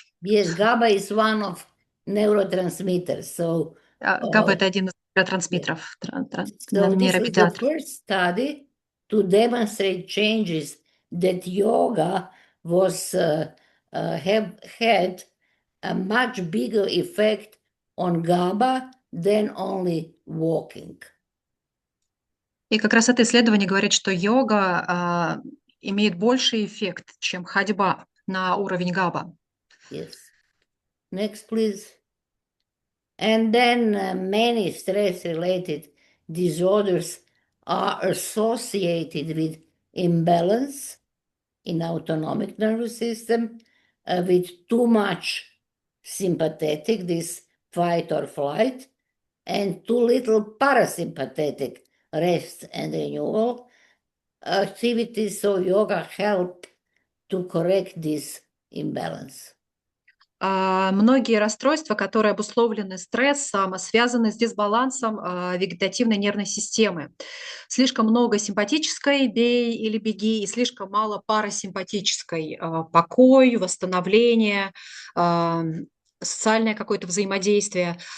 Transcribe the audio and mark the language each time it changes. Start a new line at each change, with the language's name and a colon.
English: Yes, GABA is one of neurotransmitters. So
Russian: GABA – это один из нейротрансмиттеров,
English: so this is the
Russian: нейромедиатор.
English: first study to demonstrate changes that yoga was had a much bigger effect on GABA than only walking.
Russian: И как раз это исследование говорит, что йога имеет больший эффект, чем ходьба на уровень GABA.
English: Yes. Next, please. And then many stress-related disorders are associated with imbalance in autonomic nervous system, with too much sympathetic, this fight or flight, and too little parasympathetic, rest and renewal activities. So yoga help to correct this imbalance.
Russian: Многие расстройства, которые обусловлены стрессом, связаны с дисбалансом вегетативной нервной системы. Слишком много симпатической «бей или беги» и слишком мало парасимпатической «покой», «восстановление», социальное какое-то взаимодействие.